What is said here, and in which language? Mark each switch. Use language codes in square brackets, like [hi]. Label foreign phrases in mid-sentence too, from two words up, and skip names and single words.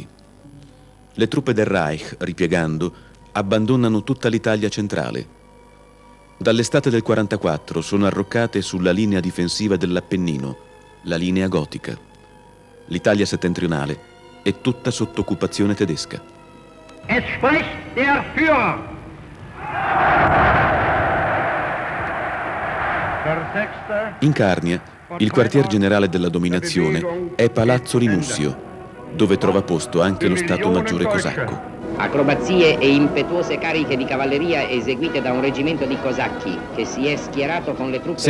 [it] Le truppe del Reich, ripiegando, abbandonano tutta l'Italia centrale. Dall'estate del 44 sono arroccate sulla linea difensiva dell'Appennino, la linea gotica. L'Italia settentrionale è tutta sotto occupazione tedesca. [de] Es spricht der Führer. [it] In Carnia, il quartier generale della dominazione è Palazzo Rinussio, dove trova posto anche lo Stato Maggiore cosacco. Acrobazie e impetuose cariche di cavalleria eseguite da un reggimento di cosacchi che si è schierato con le truppe.